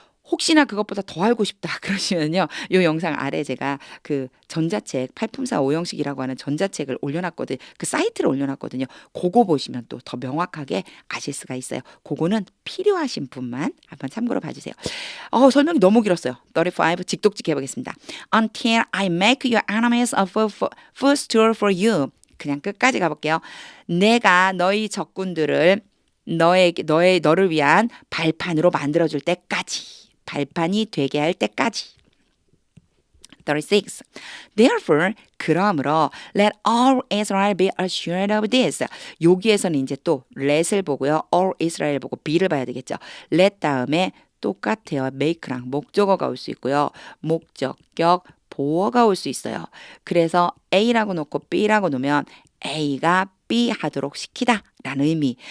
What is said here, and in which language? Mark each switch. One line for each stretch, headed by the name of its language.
Korean: 혹시나 그것보다 더 알고 싶다 그러시면요. 이 영상 아래 제가 그 전자책 8품사 5형식이라고 하는 전자책을 올려놨거든요. 그 사이트를 올려놨거든요. 그거 보시면 또 더 명확하게 아실 수가 있어요. 그거는 필요하신 분만 한번 참고로 봐주세요. 설명이 너무 길었어요. 35 직독직 해보겠습니다.
English: Until I make your enemies a footstool for you.
Korean: 그냥 끝까지 가볼게요. 내가 너희 적군들을 너를 위한 발판으로 만들어줄 때까지. 발판이 되게 할 때까지. 36.
English: Therefore,
Korean: 그러므로
English: let all Israel be assured of this.
Korean: 여기에서는 이제 또 let을 보고요. all Israel 보고 be를 봐야 되겠죠. let 다음에 똑같아요. make랑 목적어가 올 수 있고요. 목적격 보어가 올 수 있어요. 그래서 A라고 놓고 B라고 놓으면 A가 B 하도록 시키다 라는 의미.